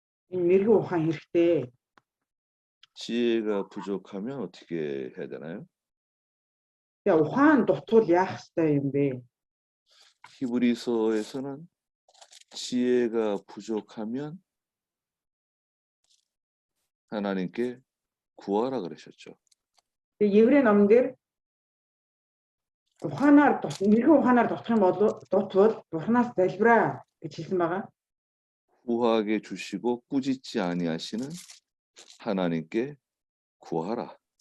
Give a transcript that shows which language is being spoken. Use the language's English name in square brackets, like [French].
[Mongolian] Энэ мэрэгэн ухаан хэрэгтэй. [Korean] 지혜가 부족하면 어떻게 해야 되나요? [Mongolian] Тэгээ ухаан дутвал яах ёстой юм бэ? [Korean] 히브리서에서는 지혜가 부족하면 하나님께 구하라 그러셨죠. [Mongolian] Тэгээ Еврей номон дээр мэрэгэн ухаанаар дутах юм бол дутвал Бурханаас залбираа гэж хэлсэн байгаа. [Korean] 후하게 주시고 꾸짖지 아니하시는 하나님께 구하라.